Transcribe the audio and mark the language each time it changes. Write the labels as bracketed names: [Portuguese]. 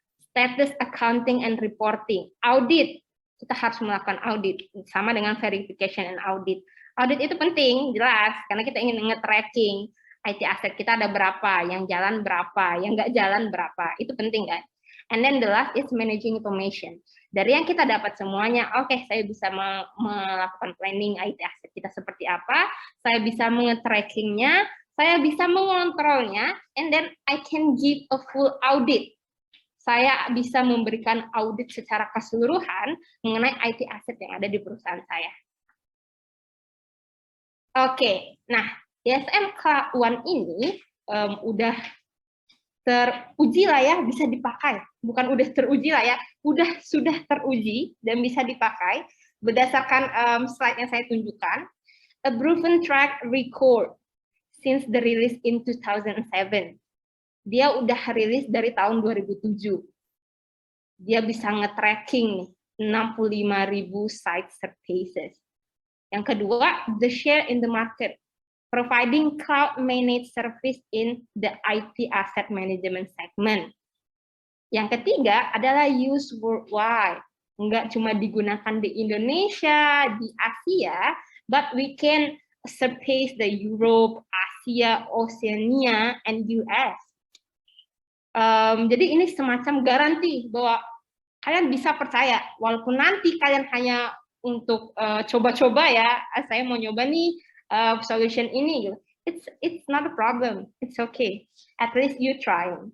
[English] Status accounting and reporting. [Indonesian] Audit, kita harus melakukan audit, sama dengan [English] verification and audit. [Indonesian] Audit itu penting, jelas, karena kita ingin nge-tracking IT aset kita ada berapa, yang jalan berapa, yang nggak jalan berapa, itu penting kan. [English] And then the last is managing information. [Indonesian] Dari yang kita dapat semuanya, oke, saya bisa melakukan planning IT aset kita seperti apa, saya bisa nge-trackingnya, saya bisa mengontrolnya, [English] and then I can give a full audit. [Indonesian] Saya bisa memberikan audit secara keseluruhan mengenai IT aset yang ada di perusahaan saya. Oke, nah DSM Cloud One ini udah teruji lah ya, bisa dipakai. Bukan udah teruji lah ya, sudah teruji dan bisa dipakai berdasarkan slide yang saya tunjukkan. [English] A proven track record since the release in 2007. [Indonesian] Dia udah rilis dari tahun 2007. Dia bisa nge-tracking 65.000 site surfaces. Yang kedua, [English] the share in the market, providing cloud managed service in the IT asset management segment. [Indonesian] Yang ketiga adalah [English] use worldwide. [Indonesian] Enggak cuma digunakan di Indonesia, di Asia, [English] but we can surpass the Europe, Asia, Oceania, and US. [Indonesian] Jadi ini semacam garansi bahwa kalian bisa percaya, walaupun nanti kalian hanya untuk coba-coba ya, saya mau nyoba nih solution ini, [English] it's not a problem, it's okay, at least you try.